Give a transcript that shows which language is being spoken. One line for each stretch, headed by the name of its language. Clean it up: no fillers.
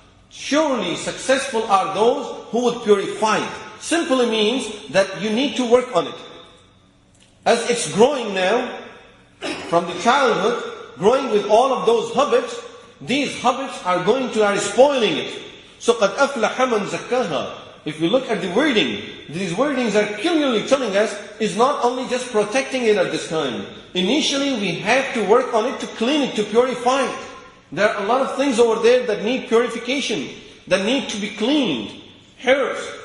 English: Surely successful are those who would purify it. Simply means that you need to work on it. As it's growing now, from the childhood, growing with all of those habits, these habits are spoiling it.
Arabic: So قَدْ أَفْلَحَ مَنْ زَكَّاهَا.
English: If we look at the wording, these wordings are clearly telling us is not only just protecting it at this time. Initially, we have to work on it to clean it, to purify it. There are a lot of things over there that need purification, that need to be cleaned. Hairs.